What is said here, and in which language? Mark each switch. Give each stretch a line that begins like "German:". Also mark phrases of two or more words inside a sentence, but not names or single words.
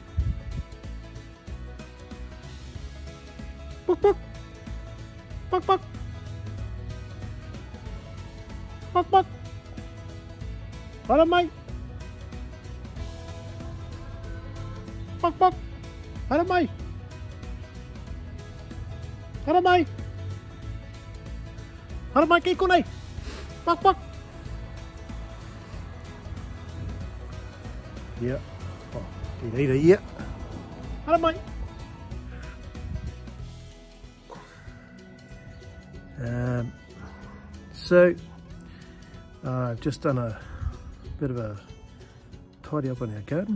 English: Buck buck, buck buck, buck buck. Hello, mate. Buck buck. Hello, mate. Hello, mate. Hello,
Māori: mate. Kiko nei. Buck buck.
English: Yeah. Oh, you need a yeah. Hello, mate. So I've just done a bit of a tidy up on our garden.